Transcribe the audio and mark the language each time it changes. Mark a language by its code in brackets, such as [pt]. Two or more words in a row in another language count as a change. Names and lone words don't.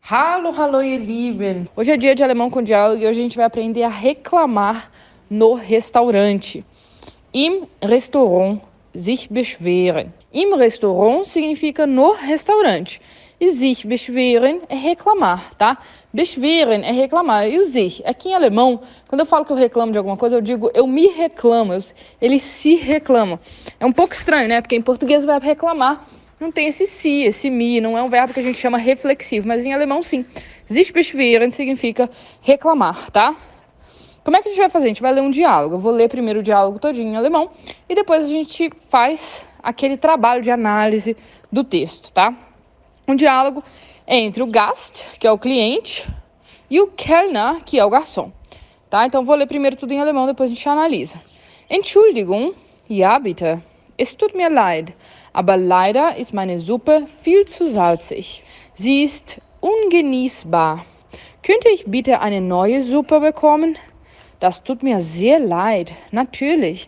[de] Hallo, hallo, ihr Lieben! [pt] Hoje é dia de alemão com diálogo e hoje a gente vai aprender a reclamar no restaurante. [de] Im Restaurant sich beschweren. Im Restaurant [pt] significa no restaurante. E [de] sich beschweren [pt] é reclamar, tá? Beschweren é reclamar. E o sich? Aqui em alemão, quando eu falo que eu reclamo de alguma coisa, eu digo eu me reclamo. Ele se reclama. É um pouco estranho, né? Porque em português o verbo reclamar não tem esse si, esse mi, não é um verbo que a gente chama reflexivo, mas em alemão sim. [de] Sich beschweren [pt] significa reclamar, tá? Como é que a gente vai fazer? A gente vai ler um diálogo. Eu vou ler primeiro o diálogo todinho em alemão e depois a gente faz aquele trabalho de análise do texto, tá? Um diálogo entre o Gast, que é o cliente, e o Kellner, que é o garçom, tá? Então vou ler primeiro tudo em alemão, depois a gente analisa. [de] Entschuldigung, ja bitte. Es tut mir leid, aber leider ist meine Suppe viel zu salzig. Sie ist ungenießbar. Könnte ich bitte eine neue Suppe bekommen? Das tut mir sehr leid. Natürlich.